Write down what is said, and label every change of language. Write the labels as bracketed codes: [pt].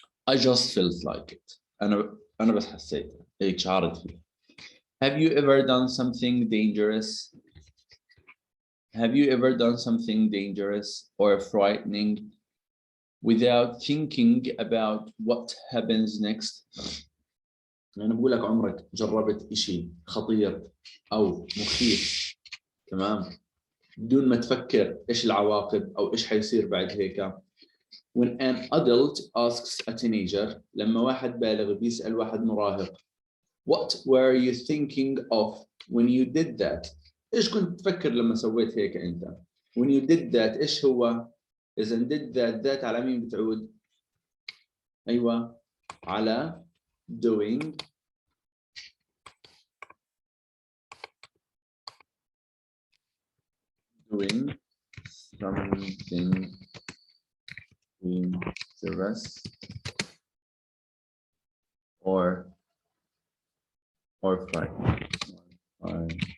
[en] I just felt like it. [ar] انا بس حسيت هيك شعرت فيه. [en] Have you ever done something dangerous? Have you ever done something dangerous or frightening without thinking about what happens next? [ar] أنا بقول لك عمرك جربت إشي خطير أو مخيف تمام بدون ما تفكر إيش العواقب أو إيش حيصير بعد هيك. [en] When an adult asks a teenager [ar] لما واحد بالغ بيسأل واحد مراهق [en] What were you thinking of when you did that? [ar] إيش كنت تفكر لما سويت هيك أنت؟ [en] When you did that [ar] إيش هو؟ إذا [en] did that [ar] على مين بتعود؟ أيوة على [en] doing something dangerous or frightening.